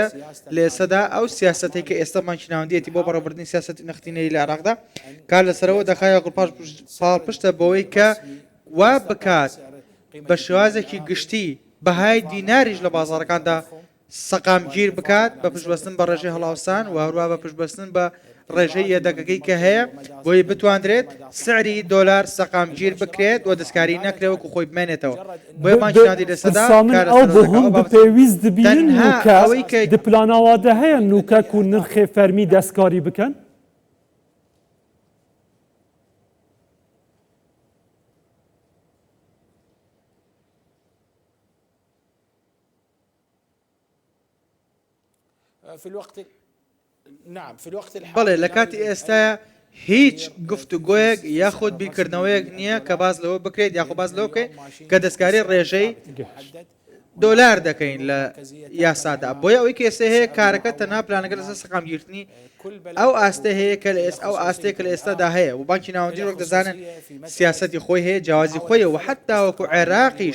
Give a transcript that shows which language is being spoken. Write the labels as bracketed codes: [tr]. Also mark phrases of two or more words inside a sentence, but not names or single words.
[ckb] لە ئێستادا ئەو سیاسەتی کە ئێستا بانکی ناوەندیەتی بۆ بەڕێوەبردننی سیاسەتی نەختینەی لە عێراقدا کار لەسەرەوە دەخایە پاڵپشتە بەوەی کە وا بکات بە شێوازێکی گشتی بەهای دیناریش لە بازارەکاندا سەقامگیر بکات بە پشتبەستن بە ڕێژەی هەڵاوسان و هەروە بە پشتبەستن بە ڕێژەی یەدەگەکەی کە هەیە بۆی بتوانرێت سعری دۆلار سەقامگیر بکرێت و دەستکاری نەکرێوەکو خۆی بمێنێتەوە بۆیە بانکی ناوەندی لەسەدا [ku] ئەو بە هەم پێویست دەبین نوکە دپلاناوادە هەیە نوکە و نرخێ فەرمی دەستکاری بکەن؟ [ar] في الوقت نعم في الوقت الحالي [ckb] بەڵێ لە کاتی ئێستاە هیچ گفتوگۆیەک یاخود بیرکردنەوەیەک نییە کە باز لەوە بکرێت یاخۆ باز لەوە بکەین کە دەستکاری ڕێژەی دۆلار دەکەین لە یاسادا بۆیە ئەوەی کە ئێستا هەیە کارەکە تەنها پلانەکە لەسەر سەقامگیرتنی ئەو ئاستە هەیە کە ئەو ئاستەیە کە لە ئێستادا هەیە و بانکی ناوەندی وەک دەزانن سیاسەتی خۆی هەیە جیاوازی خۆیە و حتا وەکو عێراقیش